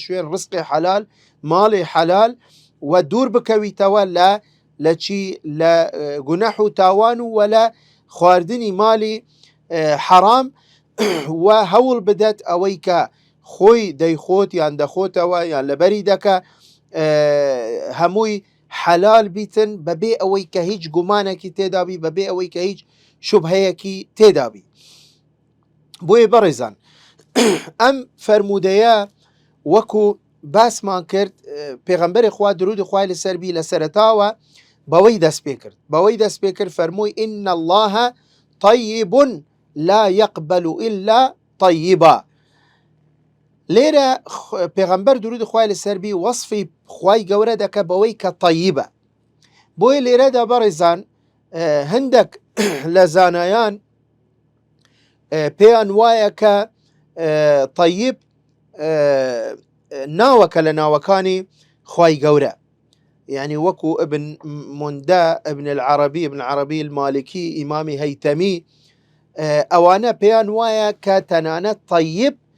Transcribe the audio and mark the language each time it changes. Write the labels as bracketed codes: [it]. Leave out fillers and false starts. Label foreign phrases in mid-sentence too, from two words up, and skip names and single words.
[ckb] شوێن ڕزقی حەلال، ماڵی حەلال، و دوور بکەویتەوە لە چی لە گونەح و تاوان و لە خواردنی مالی حەرام، و هەوڵ بدەت ئەوەی کە خۆی دەیخۆت یان دەخۆتەوە یان لەبەری دەکە هەمووی حەلال بیتن بەبێ ئەوەی کە هیچ گومانێکی تێدابی، بەبێ ئەوەی کە هیچ شوبهەیەکی تێدابی. بۆیە بەڕێزان ئەم فەرمودەیە وەکو باسمان کرد، پێغەمبەری خوا درودی خوای لەسەربی لە سەرەتاوە بەوەی دەست پێ کرد، فەرمووی [ar] ئین الله طیب لا يقبل إلا طیبا. [ckb] لێرە پێغەمبەر درودی خوای لەسەربی وەصفی خوای گەورە دەکە بەوەی کە طیبە. بۆیە لێرەدا بەڕێزان هەندێک لە زانایان پێیان وایە کە طیب ناوەکە لە ناوەکانی خوای گەورە، يعني وەکو ابن مندە، ابن العربی المالکی، ئیمامی هەیتەمی، ئەوانە پێیان وایە کە تەنانەت طیب